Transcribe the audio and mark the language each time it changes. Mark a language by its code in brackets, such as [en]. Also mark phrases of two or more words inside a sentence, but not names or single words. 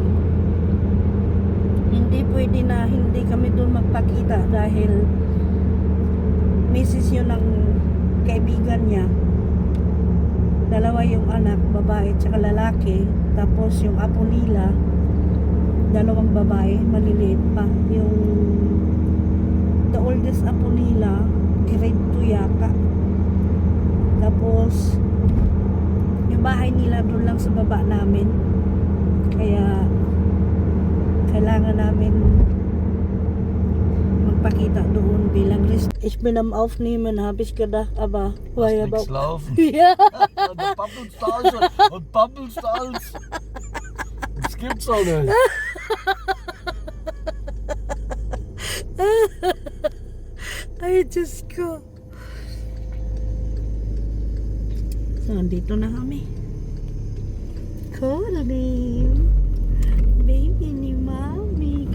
[tl] Hindi pwede na hindi kami doon magpakita dahil misis yun ng kaibigan niya. Dalawa yung anak, babae at saka lalaki. Tapos yung apo nila, dalawang babae, maliliit pa. Yung [en] the oldest [tl] apo nila, grade 2 yata. Tapos yung bahay nila doon lang sa baba namin. Kaya kailangan namin magpakita doon bilang risk. [de] Ich bin am Aufnehmen, habe ich gedacht, aber Lass ja nix laufen. Ja. Da babbelst du alles und babbelst du alles. Das gibt's doch nicht. [tl] Ay, Diyos ko. So, andito na kami. Colin. Baby ni Mami.